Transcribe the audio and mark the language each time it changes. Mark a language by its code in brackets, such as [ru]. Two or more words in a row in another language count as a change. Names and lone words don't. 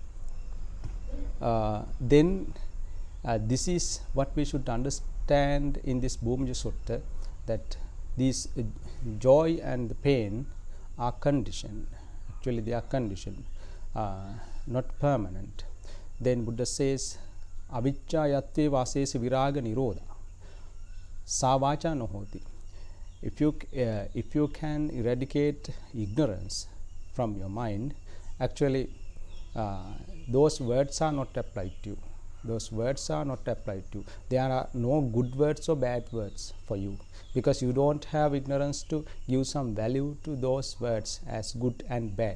[en] Then this is what we should understand in this Bhumija Sutta, that these joy and the pain are conditioned. Actually they are conditioned, not permanent. Then Buddha says, [pi] avicca yatte vasese viraga nirodha sa vacha no hoti. [en] If you can eradicate ignorance from your mind, actually those words are not applied to you. Those words are not applied to you. There are no good words or bad words for you, because you don't have ignorance to give some value to those words as good and bad.